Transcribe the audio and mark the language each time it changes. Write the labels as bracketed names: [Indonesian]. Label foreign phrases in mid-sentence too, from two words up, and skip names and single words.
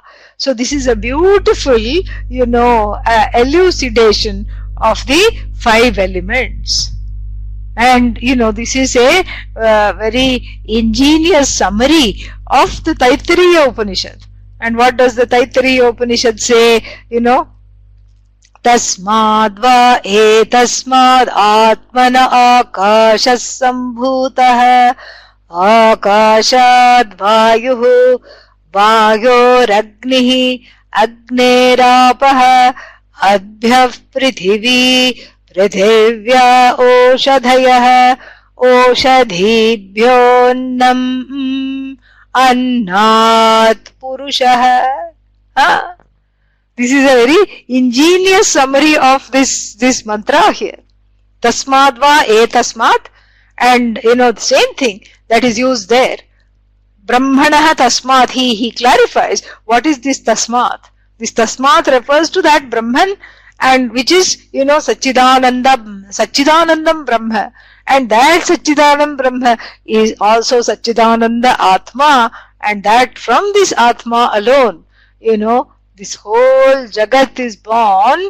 [English] So this is a beautiful, elucidation of the 5 elements. And, this is a very ingenious summary of the Taittirīya Upaniṣad. And what does the Taittirīya Upaniṣad say? [Sanskrit] Tasmad va etasmad atmana akashas sambhutah akashad vayuh vayoragnih agnerapah adbhyah prithivī prithivya oshadhayah oshadhibhyonnam annat purushah. [English] This is a very ingenious summary of this mantra here. [Sanskrit] Tasmad va etasmat, [English] and the same thing that is used there. [Sanskrit] Brahmanaha tasmat, [English] he clarifies what is this tasmat. This tasmat refers to that Brahman, and which is [Sanskrit] Satchidanandam Brahma, [English] and that [Sanskrit] Satchidanand Brahma [English] is also [Sanskrit] Satchidananda Atma, [English] and that from this Atma alone, this whole Jagat is born.